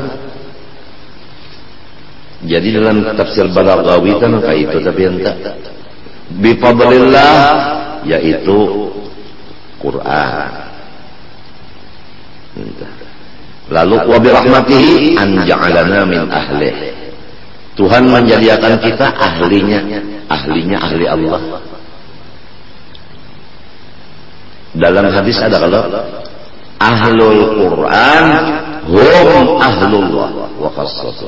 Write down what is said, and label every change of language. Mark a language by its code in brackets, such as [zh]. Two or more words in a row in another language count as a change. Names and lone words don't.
[id] Jadi dalam tafsir Baghawi kan kayak itu, tapi [ar] أنت بفضل الله [id] yaitu Quran. [ar] Lalu وبرحمته أن جعلنا من أهله. [id] Tuhan menjadikan kita ahlinya ahli Allah. Dalam hadis ada kalau [ar] أهل القرآن هم أهل الله وخاصته.